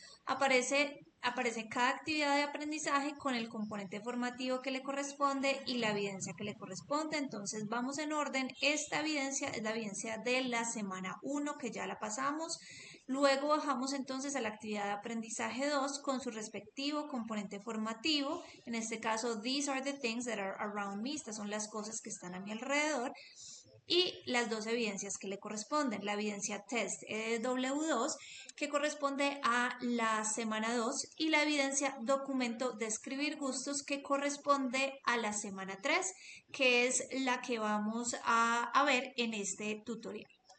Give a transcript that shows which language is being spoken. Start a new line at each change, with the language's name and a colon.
Spanish: Aparece cada actividad de aprendizaje con el componente formativo que le corresponde y la evidencia que le corresponde. Entonces vamos en orden. Esta evidencia es la evidencia de la semana 1 que ya la pasamos. Luego bajamos entonces a la actividad de aprendizaje 2 con su respectivo componente formativo. En este caso,
English: these are the things that are around me.
Spanish: Estas son las cosas que están a mi alrededor. Y las dos evidencias que le corresponden, la evidencia test W2 que corresponde a la semana 2 y la evidencia documento de escribir gustos que corresponde a la semana 3, que es la que vamos a ver en este tutorial.